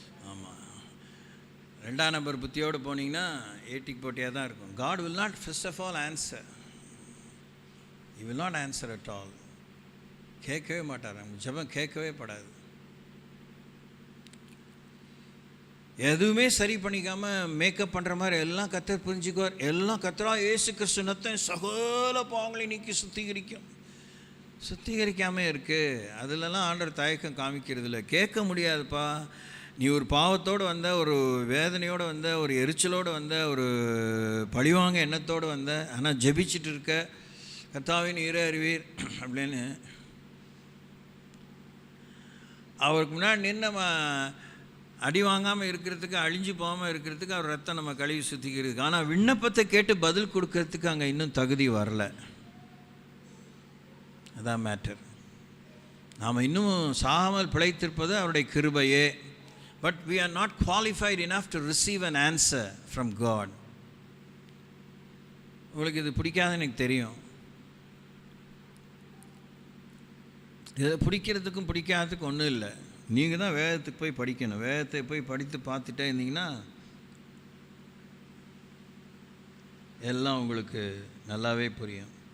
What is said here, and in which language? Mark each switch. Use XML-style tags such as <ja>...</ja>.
<ta>ஆமாம், 2ஆம் நம்பர் புத்தியோடு போனீங்கன்னா ஏட்டிக்கு போட்டியாக தான் இருக்கும்.</ta> <en>God will not first of all answer. He will not answer at all.</en> <ta>கேட்கவே மாட்டார், நம்ம ஜெபம் கேட்கவே படாது. எதுவுமே சரி பண்ணிக்காமல் மேக்கப் பண்ணுற மாதிரி எல்லாம் கர்த்தர் புரிஞ்சுக்குவார். எல்லாம் கர்த்தரா இயேசு கிறிஸ்து ரத்தம் சகல பாவங்களை நீக்கி சுத்திகரிக்காமல் இருக்குது. அதிலெல்லாம் ஆண்டவர் தயக்கம் காமிக்கிறது இல்லை. கேட்க முடியாதுப்பா, நீ ஒரு பாவத்தோடு வந்த, ஒரு வேதனையோடு வந்த, ஒரு எரிச்சலோடு வந்த, ஒரு பழிவாங்க எண்ணத்தோடு வந்த, ஆனால் ஜெபிச்சுட்டு இருக்க, கர்த்தாவின் நீரே அறிவீர் அப்படின்னு அவருக்கு முன்னாடி நின்று நம்ம அடி வாங்காமல் இருக்கிறதுக்கு, அழிஞ்சு போகாமல் இருக்கிறதுக்கு அவர் ரத்தம் நம்ம கழுவி சுத்திக்கிறதுக்கு. ஆனால் விண்ணப்பத்தை கேட்டு பதில் கொடுக்கறதுக்கு அங்கே இன்னும் தகுதி வரல. அதான் மேட்டர். நாம் இன்னும் சாகாமல் பிழைத்திருப்பது அவருடைய கிருபையே.</ta> <en>But we are not qualified enough to receive an answer from God.</en> <ta>உங்களுக்கு இது பிடிக்காதுன்னு எனக்கு தெரியும். இதை பிடிக்கிறதுக்கும் பிடிக்காததுக்கும் ஒன்றும் இல்லை. நீங்கள் தான் வேதத்துக்கு போய் படிக்கணும். வேதத்தை போய் படித்து பார்த்துட்டே இருந்தீங்கன்னா எல்லாம் உங்களுக்கு நல்லாவே புரியும்.</ta>